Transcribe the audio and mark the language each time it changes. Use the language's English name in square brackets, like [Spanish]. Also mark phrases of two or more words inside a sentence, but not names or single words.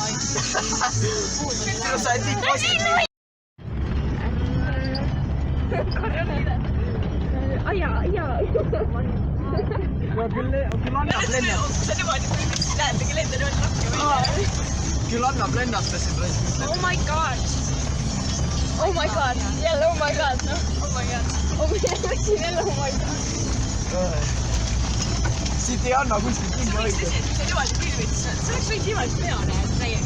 [Estonian] Sinu sa oled nii positiivne. Küll annab lennata. see niimoodi, näetegi lenda niimoodi rakki või? Küll annab lennata siin praegu. [English] Oh my god. Oh my god. Jälle oh my god. Oh my god. [Estonian] Läksin jälle [English] oh my god. [Estonian] Siit ei anna kuskilt kinni hoida. See niimoodi pilvid, see oleks võinud niimoodi peale täiega.